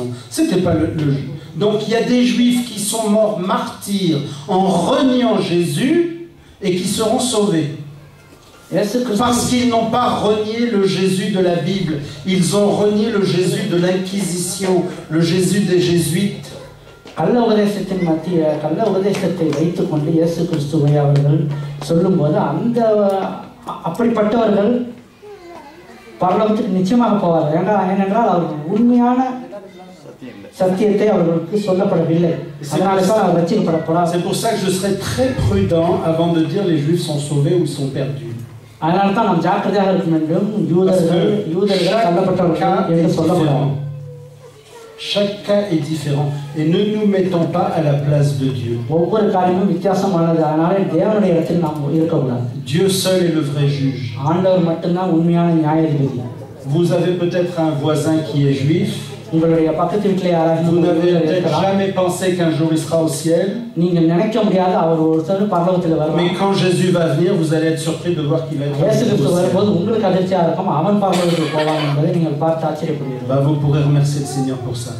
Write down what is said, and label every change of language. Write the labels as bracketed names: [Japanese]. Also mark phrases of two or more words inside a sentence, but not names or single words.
[French] C'était pas le Donc il y a des juifs qui sont morts martyrs en reniant Jésus et qui seront sauvés. Parce qu'ils n'ont pas renié le Jésus de la Bible. Ils ont renié le Jésus de l'Inquisition, le Jésus des Jésuites. [Tamil] கள்ள உபதேசத்தை வைத்துக் கொண்டு இயேசு கிறிஸ்துவை அவர்கள் சொல்லும்போது அந்த அப்படிப்பட்டவர்கள் பரலோகத்துக்கு நிச்சயமாக போவார்கள். ஏனென்றால் அவர்கள் உண்மையான சத்தியத்தை அவர்களுக்கு சொல்லப்படவில்லை. அதனால தான் அவர் ரட்சிக்கப்படப்படாது. [French] C'est pour ça que je serai très prudent avant de dire les Juifs sont sauvés ou ils sont perdus. [Tamil] அதனால தான் நாம் ஜாக்கிரதையாக இருக்க வேண்டும். யூதர்கள் தள்ளப்பட்டவர்கள் என்று சொல்லப்படும். [French] Chaque cas est différent et ne nous mettons pas à la place de Dieu. [Tamil] ஒவ்வொரு காரியமும் வித்தியாசமானது. அதனால தேவனுடைய இடத்தில் நாம் இருக்கக்கூடாது. [French] Dieu seul est le vrai juge. [Tamil] ஆண்டவர் மட்டும்தான் உண்மையான நியாயாதிபதி. [French] Vous avez peut-être un voisin qui est juif. Vous n'avez peut-être jamais pensé qu'un jour il sera au ciel. Mais quand Jésus va venir, vous allez être surpris de voir qu'il va être au ciel. Vous pourrez remercier le Seigneur pour ça.